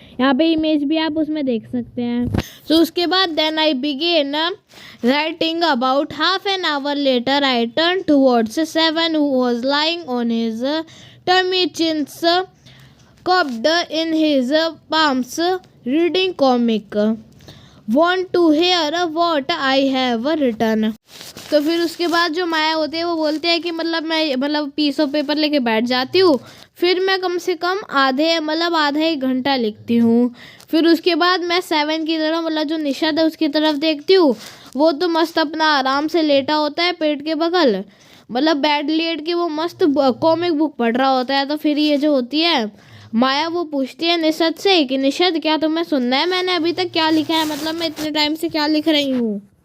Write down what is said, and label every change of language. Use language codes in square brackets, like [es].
[hi] यहाँ पे इमेज भी आप उसमें देख सकते हैं। तो उसके बाद [en] Then I began writing about half an hour later I turned towards Seven who was lying on his tummy chins cupped in his palms reading comic. Want to hear what I have written? [hi] तो फिर उसके बाद जो माया होते हैं वो बोलते हैं कि मतलब मैं मतलब पीस ऑफ पेपर लेके बैठ जाती हूँ, फिर मैं कम से कम आधा 1 घंटा लिखती हूँ। फिर उसके बाद मैं 7 की तरफ मतलब जो निशद है उसकी तरफ देखती हूँ, वो तो मस्त अपना आराम से लेटा होता है पेट के बगल, मतलब बेड लेट के वो मस्त कॉमिक बुक पढ़ रहा होता है। तो फिर ये जो होती है माया वो पूछती है निशद से कि निशद क्या तुम्हें सुनना है मैंने अभी तक क्या लिखा है, मतलब मैं इतने टाइम से क्या लिख रही हूँ।